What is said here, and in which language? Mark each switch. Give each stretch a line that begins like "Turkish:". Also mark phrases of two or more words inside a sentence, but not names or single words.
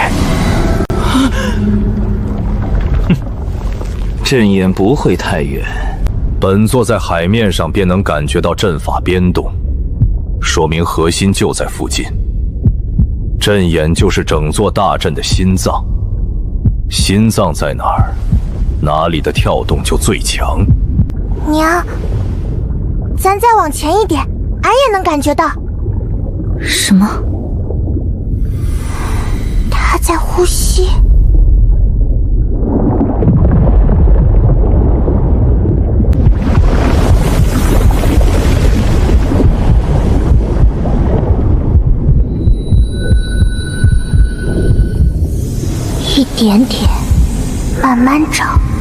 Chinese: 陣眼不會太遠，本座在海面上便能感覺到陣法變動，說明核心就在附近。陣眼就是整座大陣的心臟，心臟在哪兒，哪裡的跳動就最強。娘，咱再往前一點，俺也能感覺到。什麼？他在呼吸。一点点，慢慢长。